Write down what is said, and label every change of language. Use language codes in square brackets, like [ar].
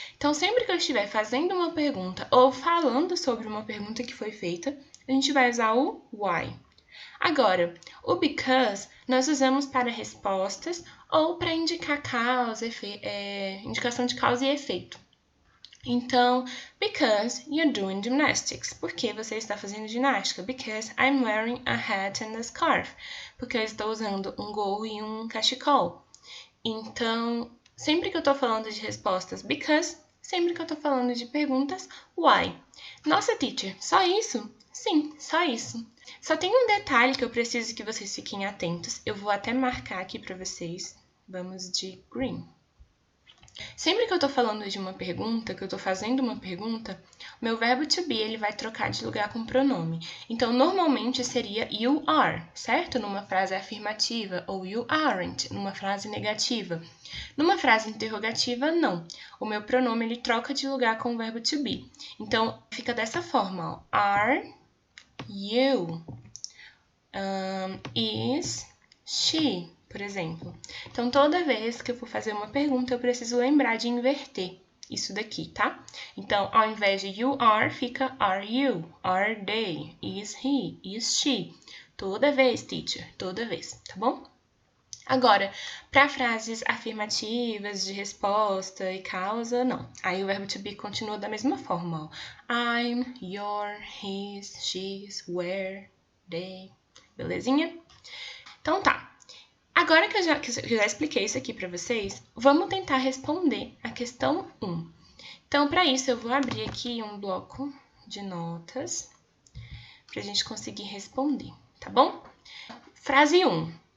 [pt] Então, sempre que eu estiver fazendo uma pergunta ou falando sobre uma pergunta que foi feita, a gente vai usar o why. Agora, o because nós usamos para respostas ou para indicar causa, indicação de causa e efeito. [en] Então, because you're doing gymnastics. [pt] Porque você está fazendo ginástica? [en] Because I'm wearing a hat and a scarf. [pt] Porque eu estou usando um gorro e um cachecol. Então, sempre que eu estou falando de respostas, [en] because. [pt] Sempre que eu estou falando de perguntas, why. Nossa, teacher, só isso? Sim, só isso. Só tem um detalhe que eu preciso que vocês fiquem atentos. Eu vou até marcar aqui para vocês. Vamos de green. Sempre que eu tô falando de uma pergunta, que eu tô fazendo uma pergunta, o meu verbo to be ele vai trocar de lugar com pronome. Então, normalmente seria you are, certo? Numa frase afirmativa, ou you aren't, numa frase negativa. Numa frase interrogativa, não. O meu pronome ele troca de lugar com o verbo to be. Então, fica dessa forma, ó. Are you? Is she, por exemplo. Então, toda vez que eu for fazer uma pergunta, eu preciso lembrar de inverter isso daqui, tá? Então, ao invés de you are, fica are you, are they, is he, is she. Toda vez, teacher, toda vez, tá bom? Agora, para frases afirmativas de resposta e causa, não. Aí o verbo to be continua da mesma forma, ó. [en] I'm, your, his, she's, where, they. [pt] Belezinha? Então tá. Agora que eu já expliquei isso aqui para vocês, vamos tentar responder a questão 1. Então, para isso, eu vou abrir aqui um bloco de notas para a gente conseguir responder, tá bom? Frase 1.